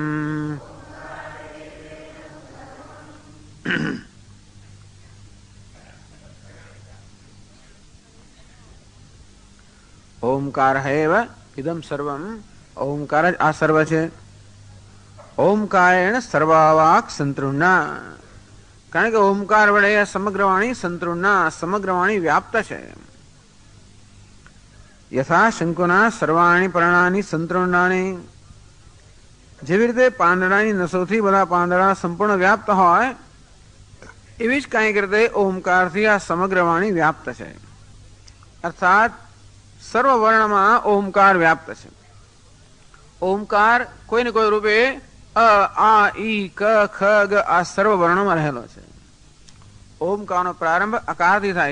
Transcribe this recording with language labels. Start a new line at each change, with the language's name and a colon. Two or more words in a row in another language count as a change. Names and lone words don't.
Sanskrit: ओंकार एव इदं सर्वम्
Gujarati: ઓંકાર આ સર્વ છે
Sanskrit: ओंकारेण सर्वावाक् संतृण्णा
Gujarati: કારણ કે ઓંકાર વડે સમગ્ર વાણી સંતૃણ્ણા સમગ્ર વાણી વ્યાપ્ત છે
Sanskrit: यथा शंकुना सर्वाणी पर्णानि संतृण्णानि
Gujarati: જેવી રીતે પાંદડાની નસોથી બધા પાંદડા સંપૂર્ણ વ્યાપ્ત હોય એવી જ કાંઈક રીતે ઓમકારથી આ સમગ્ર વાણી વ્યાપ્ત છે અર્થાત સર્વ વર્ણમાં ઓમકાર વ્યાપ્ત છે ઓમકાર કોઈ ને કોઈ રૂપે અ આ ઈ ક ખ ગ આ સર્વ વર્ણોમાં રહેલો છે ઓમકારનો પ્રારંભ અકારથી થાય